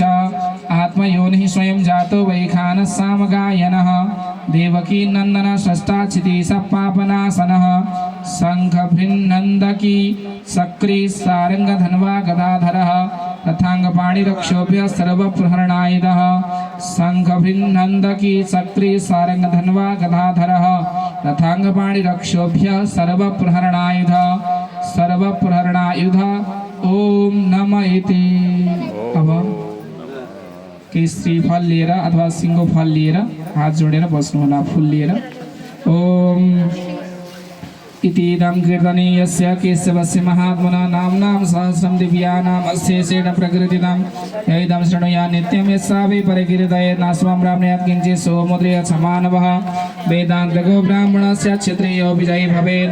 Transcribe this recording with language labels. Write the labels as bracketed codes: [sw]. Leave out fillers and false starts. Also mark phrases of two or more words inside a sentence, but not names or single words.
[sa] आत्मयोनिः स्वयं जातो वैखानः सामगायनः देवकी नन्दन षष्ठाचिति सपापनासनः शङ्खभृन्नन्दकी सक्री सारङ्गधन्वा गदाधरः रथाङ्गपाणिरक्षोभ्य सर्वप्रहरणायुधः शङ्खभृन्नन्दकी सक्री सारङ्गधन्वा गदाधरः रथाङ्गपाणिरक्षोभ्य सर्वप्रहरणायुध ओम नमः इति। [ne] अब केसरी फल लिएर अथवा सिंगो फल लिएर हात जोडेर बस्नु होला फूल लिएर [sa] ओम इतीदं कीर्तनीयस्य केशवस्य महात्मना नाम्नां सहस्रं दिव्यानाम् अशेषेण प्रकृतितं यैदं शृणुया नित्यं यस्सा वै परिकीर्तयेत् नास्वां ब्राह्मणात् किञ्चित् सोमुद्रिय समानवः वेदान्तको ब्राह्मणस्य क्षत्रियो विजयी भवेत्